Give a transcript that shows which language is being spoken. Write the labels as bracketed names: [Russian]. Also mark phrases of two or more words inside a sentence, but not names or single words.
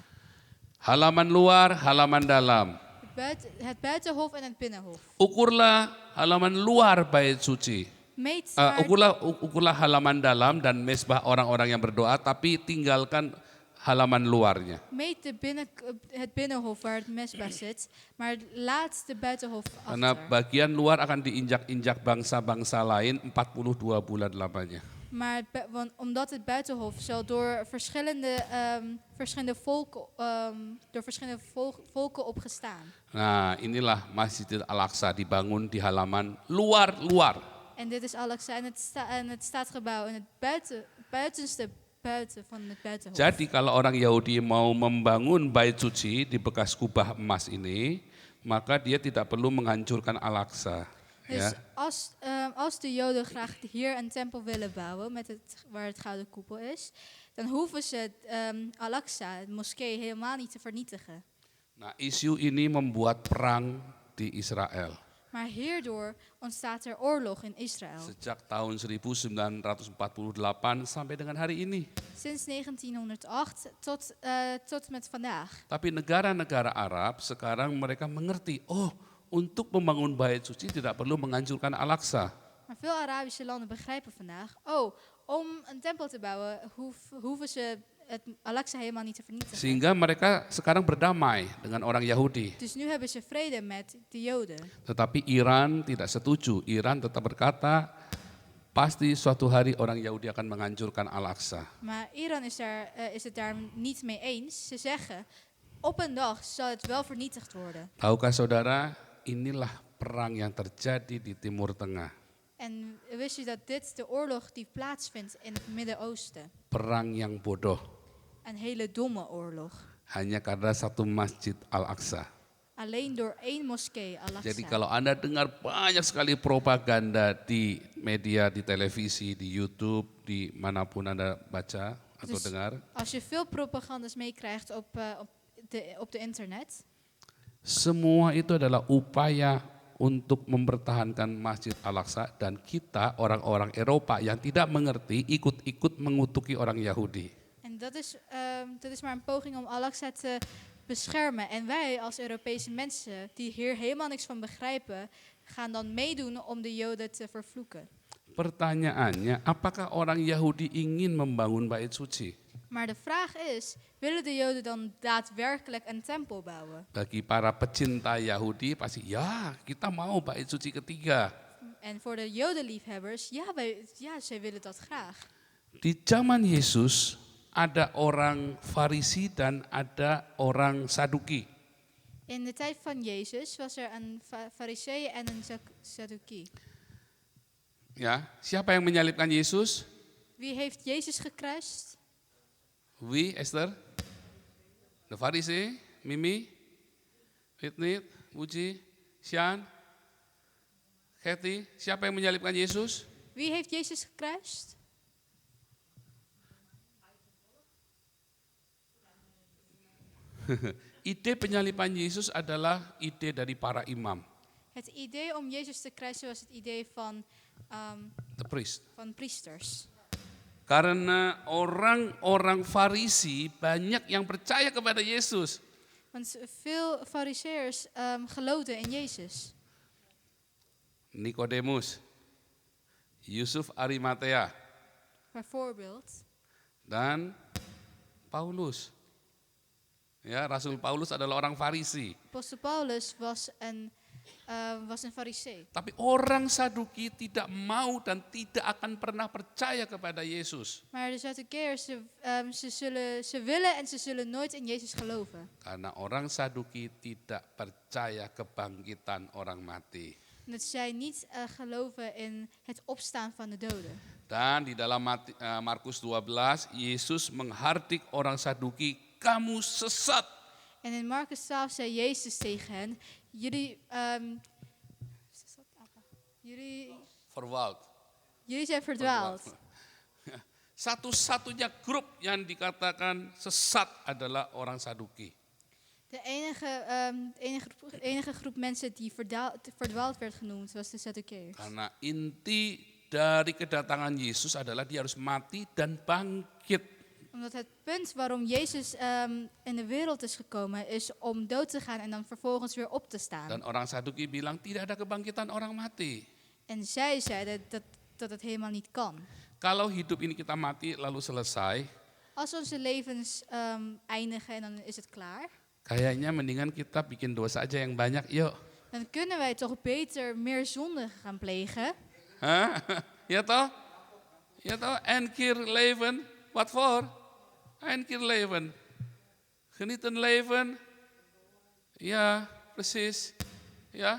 [Indonesian] Halaman luar, halaman dalam. [Dutch] Het buitenhof en het binnenhof. [Indonesian] Ukurlah halaman luar bait suci. [Dutch] Meet maar, [Indonesian] Ukurlah halaman dalam dan mesbah orang-orang yang berdoa, tapi tinggalkan halaman luarnya. [Dutch] meet het binnenhof waar het mesbah zit, maar laat de buitenhof [Indonesian] Karena [Dutch] achter. [Indonesian] bagian luar akan diinjak-injak bangsa-bangsa lain 42 bulan lamanya. [Dutch] Maar omdat het buitenhof zal door verschillende volken opgestaan. [Indonesian] Nah inilah Masjidil Al-Aqsa dibangun di halaman luar-luar. [Dutch] En dit is Al-Aqsa en het staatsgebouw in het buiten van het buitenhof. [Indonesian] Jadi kalau orang Yahudi mau membangun bait suci di bekas kubah emas ini, maka dia tidak perlu menghancurkan Al-Aqsa. [Dutch] Dus [Indonesian] Ya. [Dutch] als de Joden graag hier een tempel willen bouwen, waar het gouden koepel is, dan hoeven ze Al-Aqsa, de moskee, helemaal niet te vernietigen. [Indonesian] Nah isu ini membuat perang di Israel. [Dutch] Maar hierdoor ontstaat er oorlog in Israël. [Indonesian] Sejak tahun 1948 sampai dengan hari ini. [Dutch] Sinds 1908 tot met vandaag. [Indonesian] Tapi negara-negara Arab sekarang mereka mengerti, oh untuk membangun bait suci tidak perlu menghancurkan Al-Aqsa. [Dutch] Maar veel Arabische landen begrijpen vandaag, om een tempel te bouwen hoeven ze het Al-Aqsa helemaal niet te vernietigen. [Indonesian] Sehingga mereka sekarang berdamai dengan orang Yahudi. [Dutch] Dus nu hebben ze vrede met de Joden. [Indonesian] Tetapi Iran tidak setuju. Iran tetap berkata, pasti suatu hari orang Yahudi akan menghancurkan Al-Aqsa. [Dutch] Maar Iran is het daar niet mee eens. Ze zeggen, op een dag zal het wel vernietigd worden. [Indonesian] Tahukah saudara, inilah perang yang terjadi di Timur Tengah. [Dutch] En wist je dat dit de oorlog die plaatsvindt in het Midden-Oosten? [Indonesian] Perang yang bodoh, [Dutch] Een hele domme oorlog. [Indonesian] hanya karena satu masjid Al-Aqsa. [Dutch] Alleen door één moskee, [Indonesian] Jadi Al-Aqsa. kalau Anda dengar banyak sekali propaganda di media, di televisi, di YouTube, di manapun Anda baca atau [Dutch] Dus [Indonesian] dengar, [Dutch] als je veel propagandas meekrijgt op de internet, [Indonesian] semua itu adalah upaya untuk mempertahankan Masjid Al-Aqsa dan kita orang-orang Eropa yang tidak mengerti ikut-ikut mengutuki orang Yahudi. [Dutch] en dat is maar een poging om Al-Aqsa te beschermen. En wij als Europese mensen die hier helemaal niks van begrijpen, gaan dan meedoen om de Joden te vervloeken. [Indonesian] Pertanyaannya, apakah orang Yahudi ingin membangun bait suci? [Dutch] Maar de vraag is, willen de Joden dan daadwerkelijk een tempel bouwen? [Indonesian] Bagi para pecinta Yahudi pasti ya kita mau bait suci ketiga. [Dutch] En voor de Jodenliefhebbers, zij willen dat graag. [Indonesian] Di zaman Yesus ada orang Farisi dan ada orang Saduki. [Dutch] In de tijd van Jezus was er een Fariseeën en een Sadducee. [Indonesian] Ya, siapa yang menyalibkan Yesus? [Dutch] Wie heeft Jezus gekruist? Wie, Esther? De Farisi, Mimi, Whitney, Uji, Sian, Kathy. [Indonesian] Siapa yang menyalibkan Yesus? [Dutch] Wie heeft Jezus gekruist? [Indonesian] Ide penyaliban Yesus adalah ide dari para imam, [Dutch] Het idee om Jezus te kruisen was het idee van [English] the priest. [Dutch] priesters. [Indonesian] Karena orang-orang Farisi banyak yang percaya kepada Yesus. [Dutch] Want veel Fariseërs geloofden in Jezus. [Indonesian] Nikodemus, Yusuf Arimatea, [Dutch] Bijvoorbeeld. [Indonesian] dan Paulus. Ya, Rasul Paulus adalah orang Farisi. [Dutch] Apostel Paulus was een Farisee. [Indonesian] Tapi orang Saduki tidak mau dan tidak akan pernah percaya kepada Yesus. [Dutch] Maar de Sadduceërs, ze willen en ze zullen nooit in Jezus geloven. [Indonesian] Karena orang Saduki tidak percaya kebangkitan orang mati. [Dutch] Omdat zij niet geloven in het opstaan van de doden. [Indonesian] Dan di dalam Markus 12, Yesus menghardik orang Saduki, kamu sesat. [Dutch] En in Markus 12 zei Jezus tegen hen, jullie zijn verdwaald. [Indonesian] Satu-satunya grup yang dikatakan sesat adalah orang Saduki. [Dutch] De enige groep mensen die verdwaald werd genoemd was de Sadduceërs. [Indonesian] Karena inti dari kedatangan Yesus adalah dia harus mati dan bangkit. [Dutch] Omdat het punt waarom Jezus in de wereld is gekomen is om dood te gaan en dan vervolgens weer op te staan. [Indonesian] Dan orang Saduki bilang tidak ada kebangkitan orang mati. [Dutch] En zij zeiden dat het helemaal niet kan. [Indonesian] Kalau hidup ini kita mati lalu selesai, [Dutch] Als onze levens eindigen en dan is het klaar, [Indonesian] kayaknya mendingan kita bikin dosa aja yang banyak, yuk. [Dutch] dan kunnen wij toch beter meer zonde gaan plegen. Hah? Ja toh? Ja toh? Eén keer leven. Wat voor? Eén keer leven. Genieten leven. Ja, precies. Ja.